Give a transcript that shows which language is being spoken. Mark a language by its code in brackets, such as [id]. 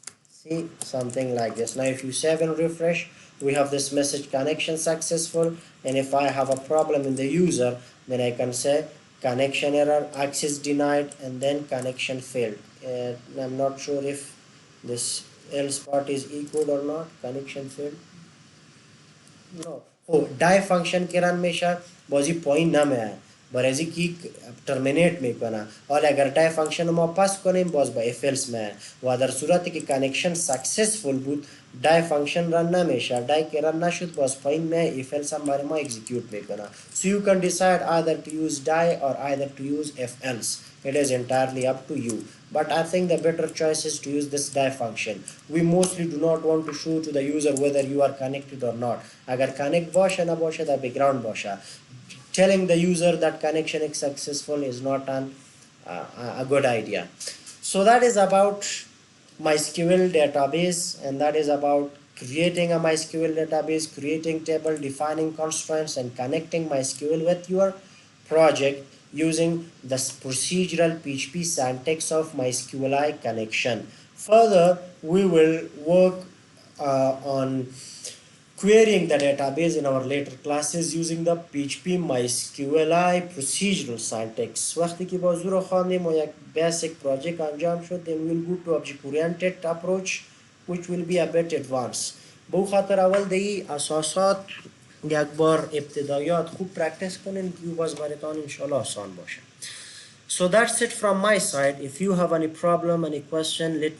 [en] See, something like this. Now if you save and refresh, we have this message connection successful, and if I have a problem in the user then I can say connection error, access denied, and then connection failed. I'm not sure if this else part is equal or not. Connection failed. No. [fa] Oh, die function که رن میشه بازی پایین نمیه، برای کی ترمینیت میکنه. حالا اگر die function ما پاس کنیم باز با if else میه و در صورتی که connection successful بود die function رن نمیشه. die که رن نشد باز پایین میه، if else هم برای ما execute میکنه. [en] So you can decide either to use die or either to use if else. It is entirely up to you. But I think the better choice is to use this die function. We mostly do not want to show to the user whether you are connected or not. [fa] اگر connect باشه نباشه در background باشه. [en] Telling the user that connection is successful is not a good idea. So that is about MySQL database, and that is about creating a MySQL database, creating table, defining constraints, and connecting MySQL with your project using the procedural PHP syntax of MySQLi connection. Further, we will work on querying the database in our later classes using the PHP MySQLi procedural syntax. [fa] وقتی که بازو رو خواندیم و یک basic project انجام شد [en] then we'll go to object oriented approach which will be a bit advanced. [fa] به خاطر اول دی اساسات یک بار ابتدایات خوب پرکتس کنین که باز براتون انشالله آسان باشه. [en] So that's it from my side. If you have any problem, any question, let me